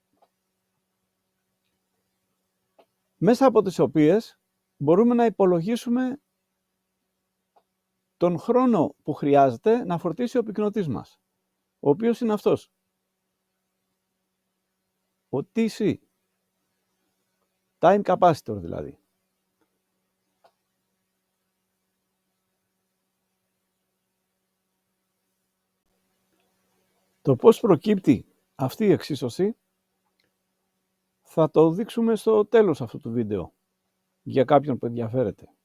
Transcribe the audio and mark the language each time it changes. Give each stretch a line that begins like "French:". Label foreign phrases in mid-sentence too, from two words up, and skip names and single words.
Greek: μέσα από τις οποίες μπορούμε να υπολογίσουμε τον χρόνο που χρειάζεται να φορτίσει ο πυκνοτής μας, ο οποίος είναι αυτός, ο TC,
English: time capacitor
Greek: δηλαδή. Το πώς προκύπτει αυτή η εξίσωση θα το δείξουμε στο τέλος αυτού του βίντεο, για κάποιον που ενδιαφέρεται.